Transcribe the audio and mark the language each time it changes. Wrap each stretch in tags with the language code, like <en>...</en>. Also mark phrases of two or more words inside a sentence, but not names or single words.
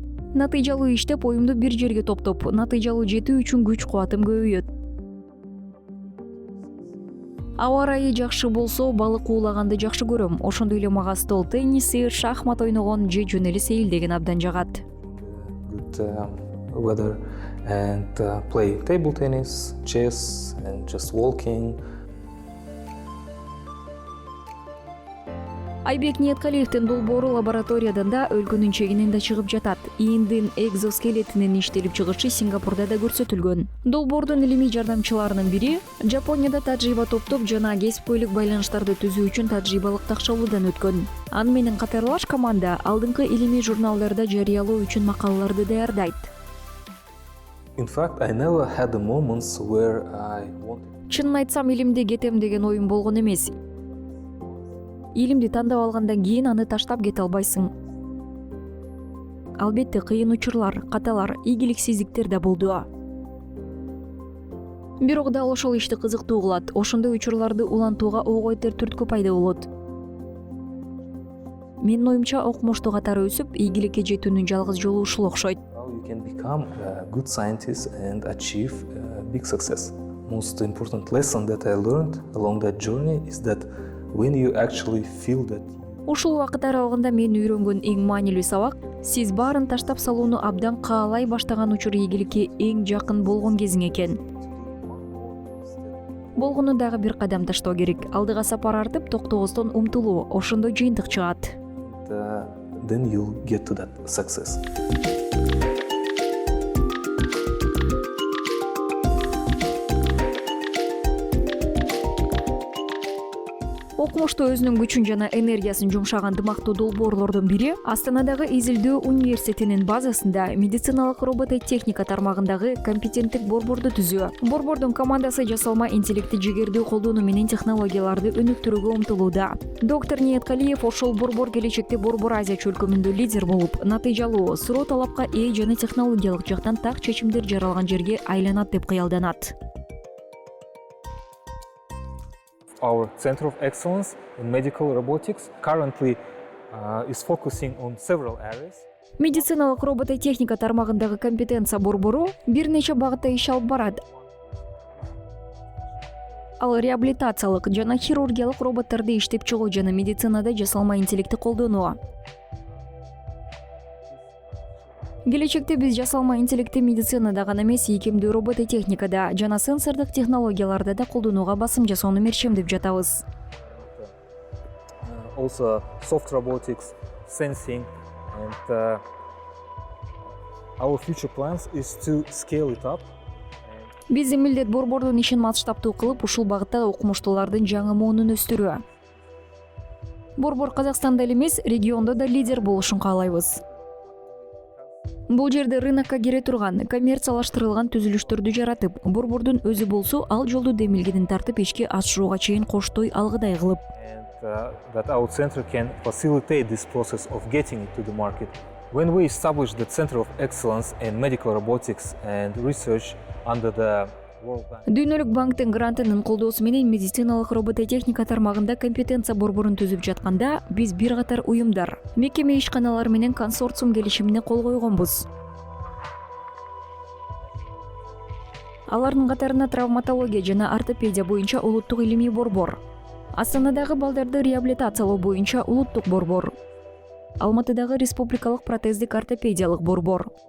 <ky>Натыйжалуу иштеп оюмду бир жерге топтоп, натыйжалуу жетүү үчүн күч кубатым көбөйөт. Аба ырайы жакшы болсо, балык уулаганды жакшы көрөм. Ошондой эле мага стол тенниси, шахмат ойногон же жөн эле сейилдеген абдан жагат.</ky> <en>Good weather and play table tennis, chess and just walking.</en> <ky>Айбек Ниеткалиевдин долбоору лабораториядан да өлкөнүн чегинен да чыгып жатат. Ийиндин экзоскелетинин иштелип чыгышы Сингапурда да көрсөтүлгөн. Долбоордун илимий жардамчыларынын бири Жапонияда тажрыйба топтоп жана кесипкөйлүк байланыштарды түзүү үчүн тажрыйбалык такшалуудан өткөн. Аны менен катарлаш команда алдыңкы илимий журналдарда жарыялоо үчүн макалаларды даярдайт.</ky> <en>In fact, I never had the moments where I wanted.</en> <ky>Чынын айтсам, илимди кетем деген оюм болгон эмес. Илимди тандап алгандан кийин аны таштап кете албайсың. Албетте кыйын учурлар, каталар, ийгиликсиздиктер да болду. Бирок дал ошол ишти кызыктуу кылат. Ошондой учурларды улантууга ойгойтер түрткү пайда болот. Менин оюмча, окумуштуу катары өсүп, ийгиликке жетүүнүн жалгыз жолу ушул окшойт.</ky> <en>How you can become a good scientist and achieve big success. Most important lesson that I learned along that journey is that when you actually feel that</en> <ky>Ушул убакыт аралыгында мен үйрөнгөн эң маанилүү сабак, сиз баарын таштап салууну абдан каалай баштаган учур ийгиликке эң жакын болгон кезиң экен. Болгону дагы бир кадам таштоо керек. Алдыга сапар артып, токтобостон умтулуу, ошондо жыйынтык чыгат.</ky> <en>then you'll get to that success.</en> <ky>Окумушту өзүнүн күчүн жана энергиясын жумшаган дымактуу долбоорлордун бири Астанадагы Изилдөө университетинин базасында медициналык робототехника тармагындагы компетенттик борборду түзүү. Борбордун командасы жасалма интеллекти жигердүү колдонуу менен технологияларды өнүктүрүүгө умтулууда. Доктор Ниеткалиев ошол борбор келечекте Борбор Азия чөлкөмүндө лидер болуп, натыйжалуу, суроо талапка ээ жана технологиялык жактан так чечимдер жаралган жерге айланат деп кыялданат.</ky> <en>Our Center of Excellence in Medical Robotics currently is focusing on several areas.</en> <ky>Медициналык робототехника тармагындагы компетенция борбору бир нече багытта иш алып барат. Ал реабилитациялык жана хирургиялык роботторду иштеп чыгуу жана медицинада жасалма интеллекти колдонуу. Келечекте биз жасалма интеллекти медицинада гана эмес, ийкемдүү робототехникада жана сенсордук технологияларда да колдонууга басым жасоону мерчемдеп жатабыз.</ky> <en>Also soft robotics, sensing, and our future plans is to scale it up.</en> <ky>Биздин милдет борбордун ишин масштабтуу кылып, ушул багытта окумуштуулардын жаңы моонун өстүрүү. Борбор Казакстанда эле эмес, региондо да лидер болушун каалайбыз. Бул жерде рынокко кире турган, коммерциялаштырылган түзүлүштөрдү жаратып, борбордун өзү болсо ал жолду демилгедин тартып ишке ашырууга чейин коштой алгыдай кылып.</ky> <en>And that our center can facilitate this process of getting it to the market. When we established the Center of Excellence in Medical Robotics and Research under the World Bank.</en> <ky>Дүйнөлүк банктын грантынын колдоосу менен медициналык робототехника тармагында компетенция борборун түзүп жатканда, биз бир катар уюмдар, мекеме ишканалар менен консорциум келишимине кол койгонбуз. Алардын катарына травматология жана ортопедия боюнча улуттук илимий борбор, Астанадагы балдарды реабилитациялоо боюнча улуттук борбор, Алматыдагы республикалык протездик ортопедиялык борбор,</ky>